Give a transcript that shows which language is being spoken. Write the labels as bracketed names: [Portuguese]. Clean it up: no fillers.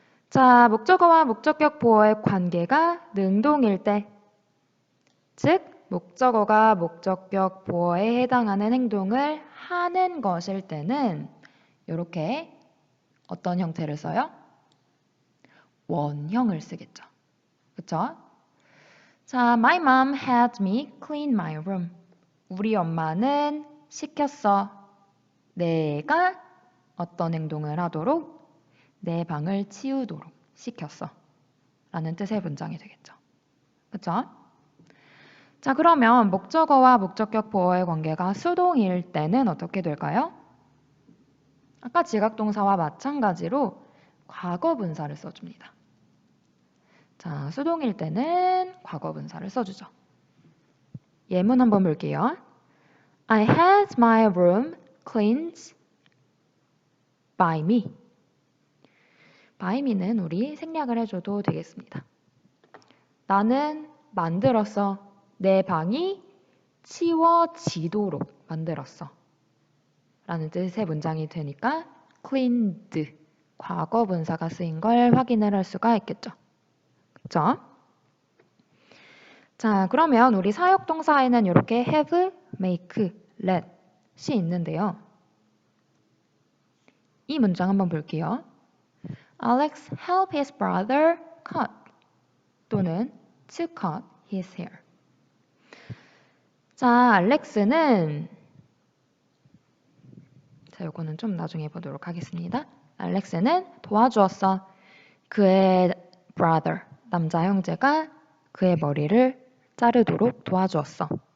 [Korean] 자, 목적어와 목적격 보어의 관계가 능동일 때, 즉 목적어가 목적격 보어에 해당하는 행동을 하는 것일 때는 이렇게 어떤 형태를 써요? 원형을 쓰겠죠. 그쵸? [English] 자, my mom had me clean my room. [Korean] 우리 엄마는 시켰어. 내가 어떤 행동을 하도록? 내 방을 치우도록 시켰어. 라는 뜻의 문장이 되겠죠. 그쵸? 자, 그러면 목적어와 목적격 보어의 관계가 수동일 때는 어떻게 될까요? 아까 지각동사와 마찬가지로 과거분사를 써줍니다. 자, 수동일 때는 과거분사를 써주죠. 예문 한번 볼게요. [English] I had my room cleaned by me. [Korean] by me는 우리 생략을 해줘도 되겠습니다. 나는 만들었어. 내 방이 치워지도록 만들었어. 라는 뜻의 문장이 되니까 cleaned, 과거분사가 쓰인 걸 확인을 할 수가 있겠죠. 그쵸? 자, 그러면 우리 사역동사에는 이렇게 have, make, let이 있는데요. 이 문장 한번 볼게요. [English] Alex helped his brother cut [Korean] 또는 [English] to cut his hair. [Korean] 자, 알렉스는 자, 요거는 좀 나중에 보도록 하겠습니다. 알렉스는 도와주었어. 그의 brother, 남자 형제가 그의 머리를 자르도록 도와주었어.